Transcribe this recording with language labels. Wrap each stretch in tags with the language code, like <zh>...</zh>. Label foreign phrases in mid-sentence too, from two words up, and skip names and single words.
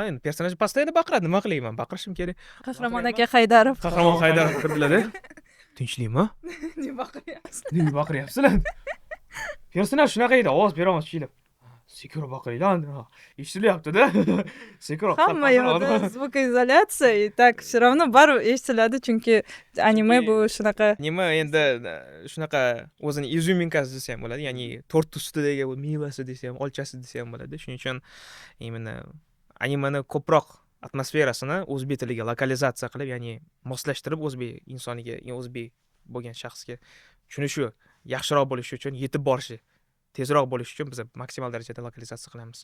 <uz>Endi personaj postoyda baqiradi, nima qilayman? Baqirishim kerak. Qahramon aka Haydarov. Qahramon Haydarov kirdilar-da. Tinchlikmi? Ne baqiryapsiz? Nima baqiryapsizlar? Personaj shunaqa edi, ovoz beramiz chiylab. Sekiroq baqiringlar. Eshitilyapti-da. Sekiroq. Hamma yoqda</uz> <ru>звукоизоляция, и так все равно</ru> <uz>baribir eshitiladi, chunki anime bu shunaqa. Nima endi shunaqa o'zini izuminkasi desa ham bo'ladi, ya'ni tort ustidagi mevasi desa ham, olchasi desa ham bo'ladi. Shuning uchun именно animeni ko'proq atmosferasini o'zbek tiliga lokalizatsiya qilib, ya'ni moslashtirib o'zbek insoniga, o'zbek bo'lgan shaxsga tushunishi, yaxshiroq bo'lishi uchun, yetib borishi tezroq bo'lishi uchun biz maksimal darajada lokalizatsiya qilamiz.</uz>